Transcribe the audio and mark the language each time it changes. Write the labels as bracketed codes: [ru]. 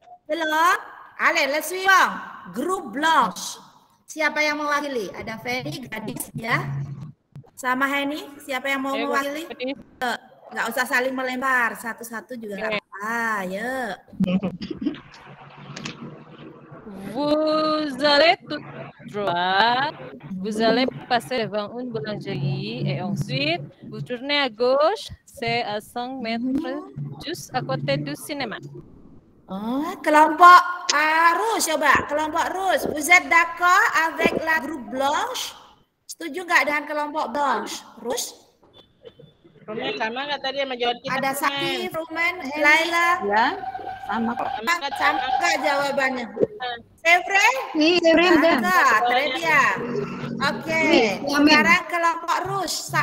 [id] Belum? [fr] Allez, le suivant. Grup Blanche. [id] Siapa yang mewakili? Ada Fanny, gadis ya. Sama Henny, siapa yang mau mewakili? Nggak usah saling melempar, satu-satu juga nggak apa-apa. Yuk. [fr] Vous allez tout droit, vous allez passer devant une boulangerie et ensuite vous tournez à gauche, c'est à 5 mètres juste à côté du cinéma. [id] Kelompok Rouge coba, kelompok Rouge. [fr] Vous êtes d'accord avec la groupe blanche? [id] Setuju nggak dengan kelompok blanche? [fr] Rouge? [id] Rumen sama nggak tadi sama jawab kita? Ada Sakti, Rumen, Laila. Ya, sama kok. Sama nggak jawabannya? [fr] C'est vrai? Oui, c'est vrai, madame. Très bien. [id] Oke, sekarang kelompok Rouge.